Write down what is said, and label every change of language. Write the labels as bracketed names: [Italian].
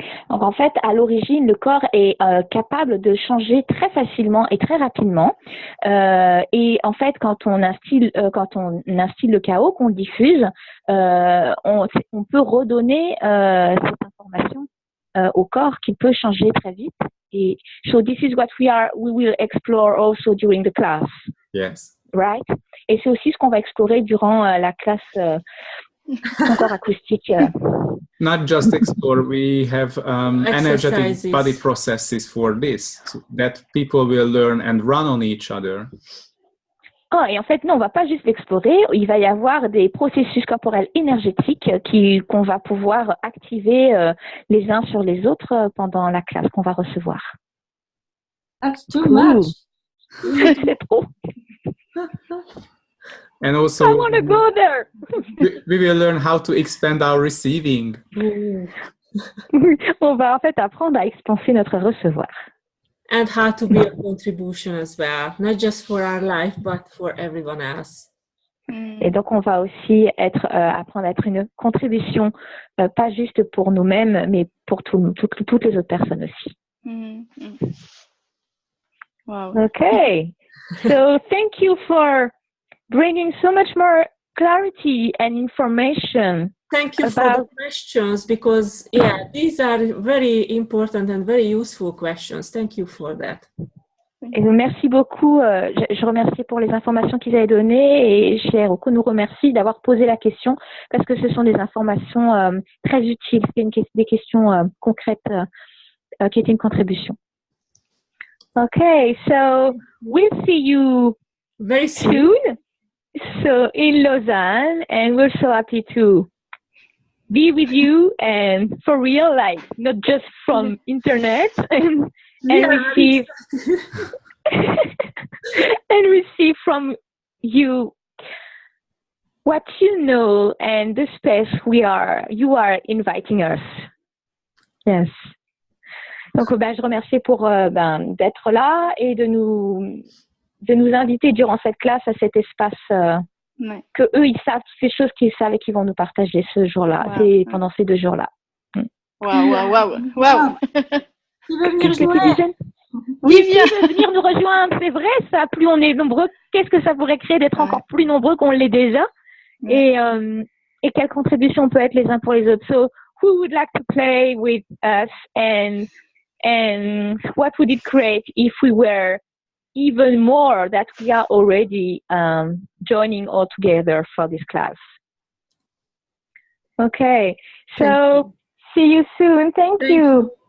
[French] Donc en fait, à l'origine, le corps est capable de changer très facilement et très rapidement. Et en fait, quand on instille le chaos, qu'on le diffuse, on peut redonner cette information au corps qui peut changer très vite. [English] Et so this is what we will explore also during the class. Yes. Right? [French] Et c'est aussi ce qu'on va explorer durant la classe Ton corps acoustique. [English] Not just explore, we have energetic body processes for this, that people will learn and run on each other. [French] Oh, et en fait, non, on va pas juste l'explorer. Il va y avoir des processus corporels énergétiques qu'on va pouvoir activer les uns sur les autres pendant la classe qu'on va recevoir. [English] That's too much. [French] C'est trop. [English] And also, I want to go there. we will learn how to expand our receiving. [French] On va en fait apprendre à expanser notre recevoir. [English] And how to be a contribution as well, not just for our life, but for everyone else. [French] Et donc, on va aussi apprendre à être une contribution, pas juste pour nous-mêmes, mais pour toutes les autres personnes aussi. [English] Wow. Okay. So, thank you for bringing so much more clarity and information. Thank you for the questions, because these are very important and very useful questions. Thank you for that. [French] Et merci beaucoup. Je remercie pour les informations qu'ils avaient données, et cher Rocco nous remercie d'avoir posé la question, parce que ce sont des informations très utiles. C'est des questions concrètes qui étaient une contribution. [English] Okay, so we'll see you very soon. So in Lausanne, and we're so happy to be with you and for real, like not just from internet and receive and receive from you what you know and the space you are inviting us. Yes. [French] Donc je remercie pour d'être là et de nous inviter durant cette classe à cet espace que eux ils savent toutes ces choses qu'ils savent et qu'ils vont nous partager ce jour-là, pendant ces 2 jours-là. Waouh. Tu veux venir jouer? Oui, viens venir nous rejoindre, c'est vrai ça. Plus on est nombreux, qu'est-ce que ça pourrait créer d'être encore plus nombreux qu'on l'est déjà? Et quelle contribution peut être les uns pour les autres? [English] So who would like to play with us, and what would it create if we were even more that we are already joining all together for this class? Okay, so see you soon. Thank you.